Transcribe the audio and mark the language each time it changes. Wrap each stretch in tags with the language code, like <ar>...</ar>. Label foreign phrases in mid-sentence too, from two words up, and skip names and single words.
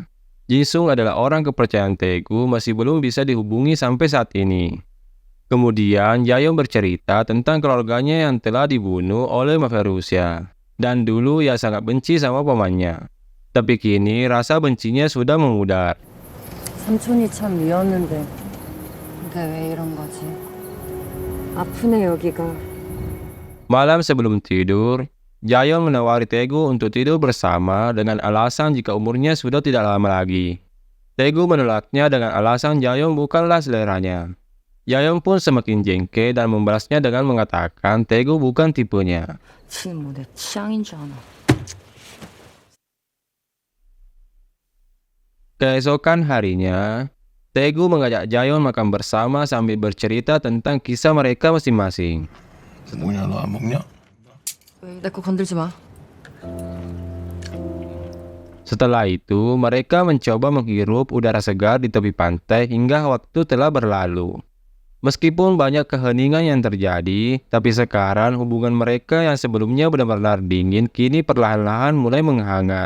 <id>Jinsung adalah orang kepercayaan Taegu masih belum bisa dihubungi sampai saat ini. Kemudian, Jayon bercerita tentang keluarganya yang telah dibunuh oleh mafia Rusia. Dan dulu ia sangat benci sama pamannya. Tapi kini rasa bencinya sudah memudar.</id> <ko>삼촌이 참 미웠는데 근데 왜 이런 거지? 아프네 여기가.</ko> <id>Malam sebelum tidur, Jayon menawari Taegu untuk tidur bersama dengan alasan jika umurnya sudah tidak lama lagi. Taegu menolaknya dengan alasan Jayon bukanlah seleranya. Jayon pun semakin jengkel dan membalasnya dengan mengatakan Taegu bukan tipenya.</id> <ko>지는 뭐 내 취향인 줄 아나.</ko> <id>Keesokan harinya, Taegu mengajak Jayon makan bersama sambil bercerita tentang kisah mereka masing-masing.</id> <ko>뭐냐 너 안 먹냐? 내 거 건들지 마.</ko> <id>Setelah itu, mereka mencoba menghirup udara segar di tepi pantai hingga waktu telah berlalu. Meskipun banyak keheningan yang terjadi, tapi sekarang hubungan mereka yang sebelumnya benar-benar dingin kini perlahan-lahan mulai menghangat.</id>